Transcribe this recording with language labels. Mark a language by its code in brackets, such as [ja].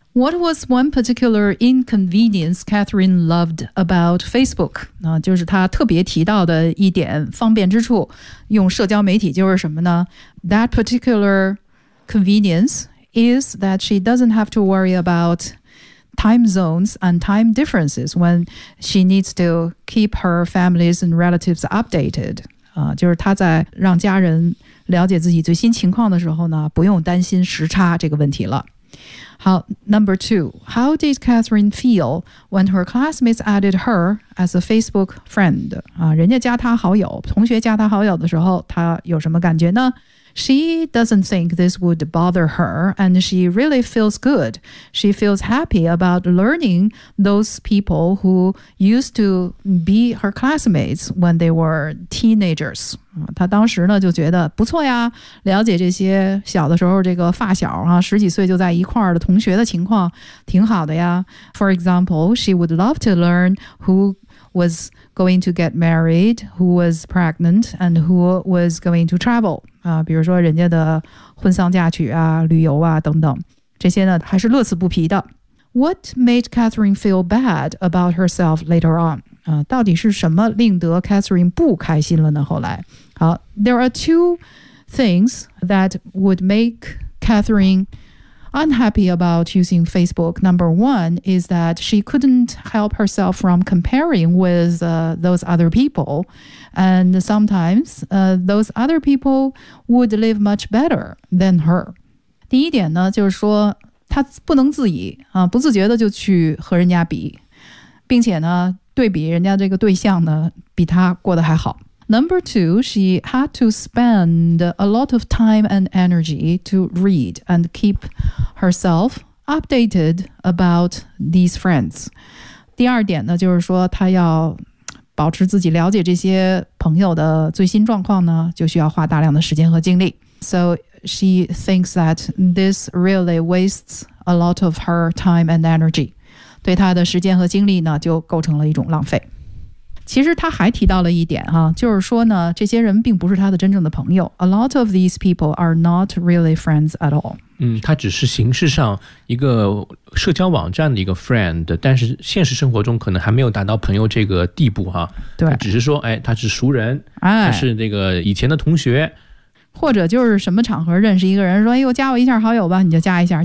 [en] What was one particular inconvenience Catherine loved about Facebook? [zh] 那就是她特别提到的一点方便之处，用社交媒体就是什么呢？ [en] That particular convenience is that she doesn't have to worry about time zones and time differences when she needs to keep her families and relatives updated. [zh] 就是她在让家人了解自己最新情况的时候呢，不用担心时差这个问题了。 [en] 好 ，Number two, how did Catherine feel when her classmates added her as a Facebook friend? [zh] 人家加她好友，同学加她好友的时候，她有什么感觉呢 [en] ？She doesn't think this would bother her, and she really feels good. She feels happy about learning those people who used to be her classmates when they were teenagers. [zh] 她当时呢就觉得不错呀，了解这些小的时候这个发小啊，十几岁就在一块儿的同学的情况挺好的呀。 [en] For example, she would love to learn who was going to get married, who was pregnant, and who was going to travel. [zh] 比如说人家的婚丧嫁娶啊，旅游啊等等，这些呢还是乐此不疲的。 [en] What made Catherine feel bad about herself later on? [zh] 到底是什么令得 Catherine 不开心了呢？后来， [en] 好 ，There are two things that would make Catherine unhappy about using Facebook. Number one is that she couldn't help herself from comparing with those other people, and sometimes those other people would live much better than her. [zh] 第一点呢，就是说她不能自已啊，不自觉的就去和人家比，并且呢。对比人家这个对象呢比他过得还好。 [en] Number two, she had to spend a lot of time and energy to read and keep herself updated about these friends. [zh] 第二点呢就是说她要保持自己了解这些朋友的最新状况呢就需要花大量的时间和精力。 [en] So she thinks that this really wastes a lot of her time and energy. [zh] 对他的时间和精力呢就构成了一种浪费。其实他还提到了一点哈、就是说呢这些人并不是他的真正的朋友。 [en] A lot of these people are not really friends at all. [zh] 他只是形式上一个社交网站的一个 friend, 但是现实生活中可能还没有达到朋友这个地步哈。对。只是说哎他是熟人、哎、他是那个以前的同学。或者就是什么场合认识一个人说哎呦加我一下好友吧你就加一下。